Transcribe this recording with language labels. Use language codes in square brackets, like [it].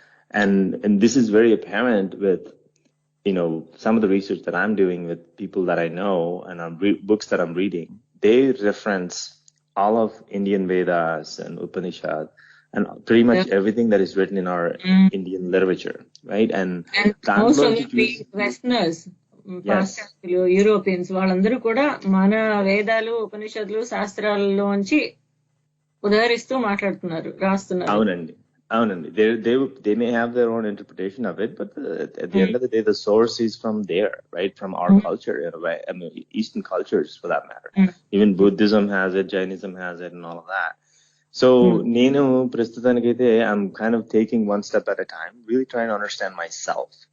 [en] And this is very apparent with some of the research that I'm doing with people that I know, and books that I'm reading. They reference all of Indian Vedas and Upanishad and pretty much everything that is written in our Indian literature, right? And most of the Westerners, [te] పాశ్చాత్యులు, Europeans, వాళ్ళందరూ కూడా మన వేదాలు, ఉపనిషత్తులు, శాస్త్రాలలోంచి ఉదహరిస్తూ మాట్లాడుతున్నారు, రాస్తున్నారు. అవునండి. [en] They may have their own interpretation of it, but at the end of the day, the source is from there, right? From our culture, in a way. Eastern cultures, for that matter. Even Buddhism has it, Jainism has it, and all of that. So, [te] నేను ప్రస్తుతానికైతే [en] I'm kind of taking one step at a time, really trying to understand myself.